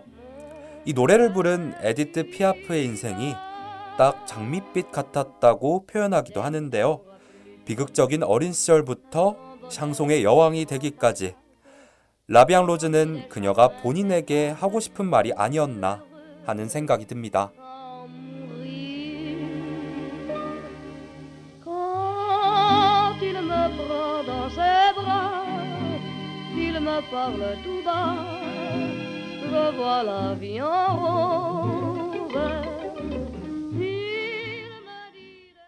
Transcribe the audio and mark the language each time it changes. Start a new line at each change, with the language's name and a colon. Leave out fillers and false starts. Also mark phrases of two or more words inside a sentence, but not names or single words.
Korean: 이 노래를 부른 에디트 피아프의 인생이 딱 장밋빛 같았다고 표현하기도 하는데요. 비극적인 어린 시절부터 샹송의 여왕이 되기까지 라비앙 로즈는 그녀가 본인에게 하고 싶은 말이 아니었나 하는 생각이 듭니다.
French: Quand il me prend dans ses bras, il me parle tout bas, je vois la vie en rose. Il me dit